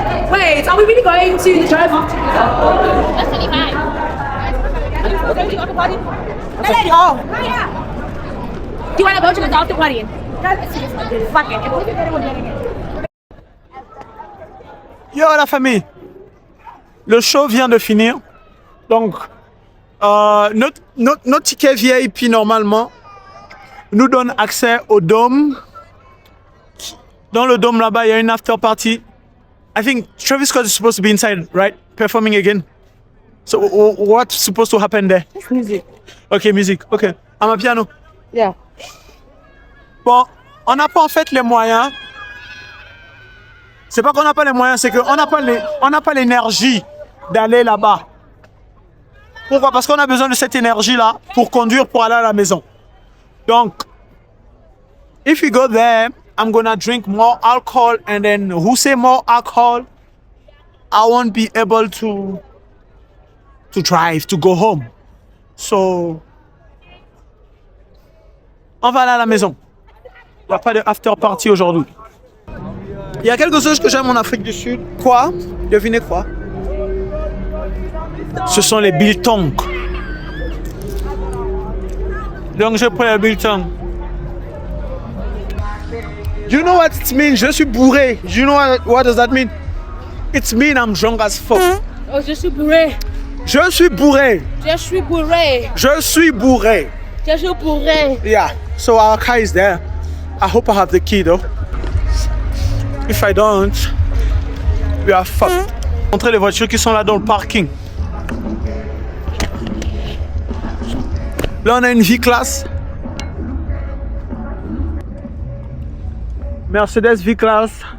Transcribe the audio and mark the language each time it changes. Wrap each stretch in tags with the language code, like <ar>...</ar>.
<en>Wait, are we really going to the drive? That's 25. Okay, after party? Oh. Do you want to go to the after party? Fuck it.</en> <fr>Yo la famille, le show vient de finir, donc notre ticket VIP normalement nous donne accès au dôme. Dans le dôme là-bas, il y a une after party.</fr> <en>I think Travis Scott is supposed to be inside, right? Performing again. So what's supposed to happen there? Music. Okay, music. Okay. I'm a piano. Yeah.</en> <fr>Bon, on n'a pas en fait les moyens. C'est pas qu'on n'a pas les moyens, c'est qu'on n'a pas l'énergie d'aller là-bas. Pourquoi? Parce qu'on a besoin de cette énergie-là pour conduire, pour aller à la maison.</fr> <en>Donc, if we go there, I'm gonna drink more alcohol, and then who say more alcohol, I won't be able to drive, to go home. So,</en> <fr>on va aller à la maison. Il n'y a pas de after party aujourd'hui. Il y a quelque chose que j'aime en Afrique du Sud. Quoi? Devinez quoi? Ce sont les biltongs. Donc je prends les biltongs.</fr> <en>You know what it means?</en> <fr>Je suis bourré.</fr> <en>You know what does that mean? It means I'm drunk as fuck.</en> <fr>Oh, je suis bourré. Je suis bourré. Je suis bourré. Je suis bourré. Je suis bourré.</fr> <en>Yeah. So our car is there. I hope I have the key though. If I don't, we are fucked.</en> <fr>Montrer les voitures qui sont là dans le parking. Là, on a une V-Class. Mercedes V-Class.</fr>